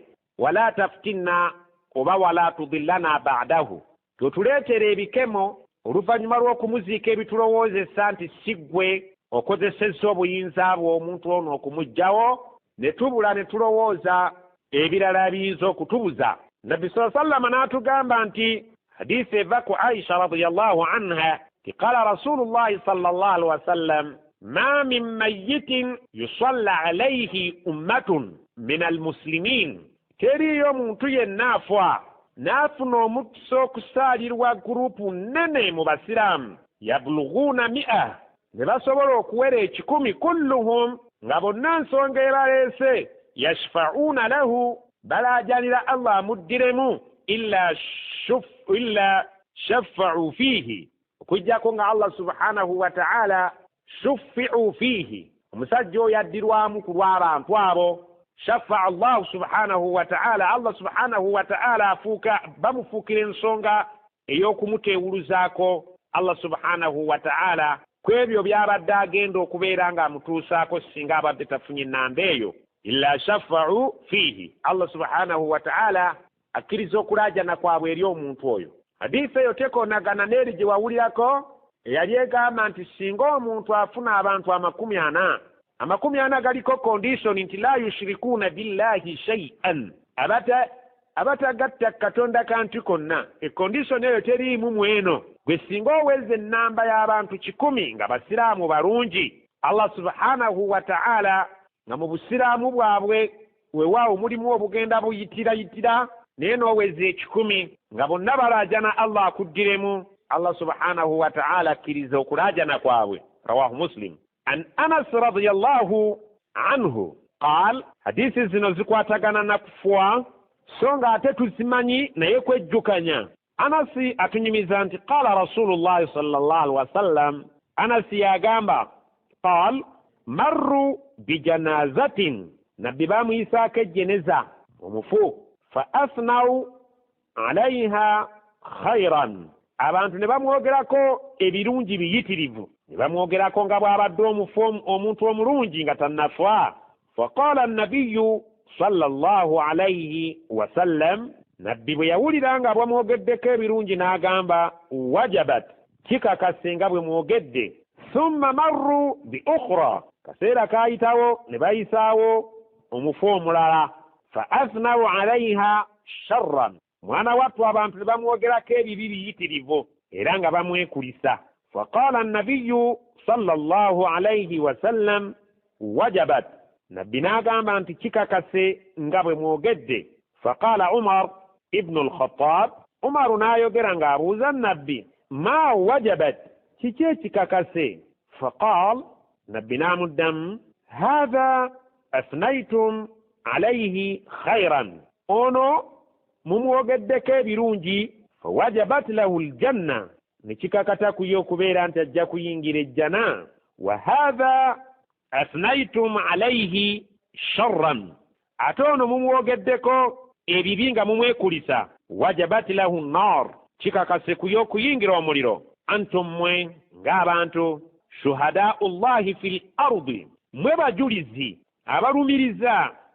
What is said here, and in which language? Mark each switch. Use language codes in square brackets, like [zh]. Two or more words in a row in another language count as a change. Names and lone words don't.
[ar] ولا تفتنا, [lg] oba [ar] ولا تضلنا بعده, [lg] totuleetera ebikemo oluvannyuma lw'okumuziika ebitulowoozesa nti siggwe okozesezza obuyinza bw'omuntu ono okumuggyawo, ne tubula ne tulowooza ebirala biyinza okutubuza. [ar] Nabbi صلى الله عليه وسلم [lg] n'atugamba nti, hadisi eva ku [ar] Aisha رضي الله عنها, قال رسول الله صلى الله عليه وسلم ما من ميت يصلي عليه أمة من المسلمين, [lg] teriyo muntu yenna afa n'afuna omukisa okusaalirwa gurupu nnene mu basiraamu, yablughuna 100, ne basobola okuwera 100, kulluhum, nga bonna nsonga ebaleese, [ar] يشفعون له, [lg] balaajanira Allah amuddiremu, illa [ar] شفعوا فيه, [lg] okujjako nga [ar] الله سبحانه وتعالى شفعوا فيه, [lg] omusajja oyo addirwamu ku lw'abantu abo. [ar] شفع الله سبحانه وتعالى, الله سبحانه وتعالى [lg] bamufuukira ensonga ey'okumuteewuluzaako [ar] الله سبحانه وتعالى [lg] ku ebyo by'abadde agenda okubeera ng'amutuusaako singa abadde tafunye ennamba eyo. [ar] إلا شفعوا فيه, الله سبحانه وتعالى [lg] akkiriza okulaajana kwabwe eri omuntu oyo. hadisi eyo tekoonagana n'eri gye wawulirako eyali egamba nti singa omuntu afuna abantu 40 40 galiko kondisoni nti [ar] لا يشركون بالله شيئا [lg] abatagatta katonda kantu konna ekondisoni eyo teriimu mweno gwe singa oweze ennamba y'abantu 100 nga basiraamu balungi [ar] الله سبحانه وتعالى [lg] nga mu busiraamu bwabwe weewaawo mulimu obugenda buyitira naye n'oweze 10 nga bonna balaajana Allah akuddiremu [ar] الله سبحانه وتعالى [lg] akkiriza okulaajana kwabwe [ar] رواه مسلم عن أنس رضي الله عنه قال [lg] hadisi zino zikwatagana na kufuwa so nga ate tuzimanyi naye kwejjukanya Anasi atunyumiza nti [ar] قال رسول الله صلى الله عليه وسلم [lg] Anasi yagamba [ar] قال مروا بجنازة [lg] nabbi bamuyisako ejjeneza omufu [ar] فأثنوا عليها خيرا [lg] abantu ne bamwogerako ebirungi biyitirivu ne bamwogerako nga bw'abadde omuntu omulungi nga tannafa [ar] فقال النبي صلى الله عليه وسلم [lg] nabbi bwe yawulira nga bwamwogeddeko ebirungi n'agamba wajabat kikakase nga bwe mwogedde [ar] ثم مروا بأخرى [lg] kaseera kaayitawo ne bayisaawo omufu omulala [ar] فأثنوا عليها شرا [lg] mwana wattu abantu ne bamwogerako ebibi biyitirivu era nga bamwekulisa [ar] فقال النبي صلى الله عليه وسلم وجبت [lg] nabbi n'agamba nti kikakase nga bwe mwogedde [ar] فقال عمر بن الخطاب Umaru [lg] n'ayogera ng'abuuza nabbi [ar] ما وجبت [lg] kiki ekikakase faqal nabbi n'amuddamu [ar] هذا أثنيتم عليه [lg] khairan ono mumwogeddeko ebirungi [ar] فوجبت له الجنة [lg] nekikakata kuye okubeera nti ajja kuyingira ejjana [ar] وهذا أثنيتم عليه شرا [lg] ate ono mumwogeddeko ebibi nga mumwekulisa [ar] وجبت له النار [lg] kikakase kuye okuyingira omuliro antum mwe ng'abantu [ar] شهداء الله في الأرض [lg] mwe bajulizi abalumiriza